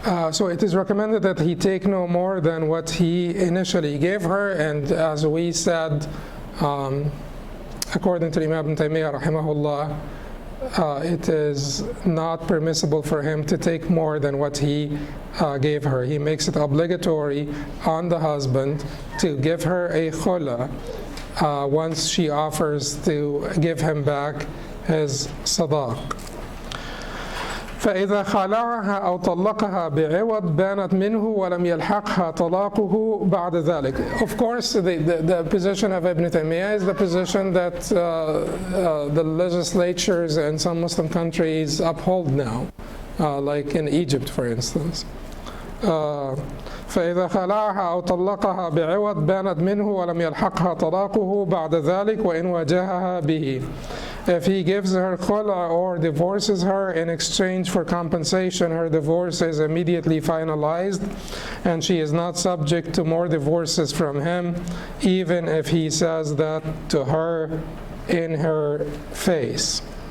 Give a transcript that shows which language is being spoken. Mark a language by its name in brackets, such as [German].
[English] So it is recommended that he take no more than what he initially gave her, and as we said, according to Imam Ibn Taymiyyah rahimahullah, it is not permissible for him to take more than what he gave her. He makes it obligatory on the husband to give her a khula once she offers to give him back his sadaq. [Arabic] فإذا خلعها أو طلقها بعوض بانت منه ولم يلحقها طلاقه بعد ذلك. [English] Of course, the position of Ibn Taymiyyah is the position that the legislatures in some Muslim countries uphold now, like in Egypt, for instance. [Arabic] فإذا خلعها أو طلقها بعوض بانت منه ولم يلحقها طلاقه بعد ذلك وإن واجهها به. [English] If he gives her khula or divorces her in exchange for compensation, her divorce is immediately finalized, and she is not subject to more divorces from him, even if he says that to her in her face.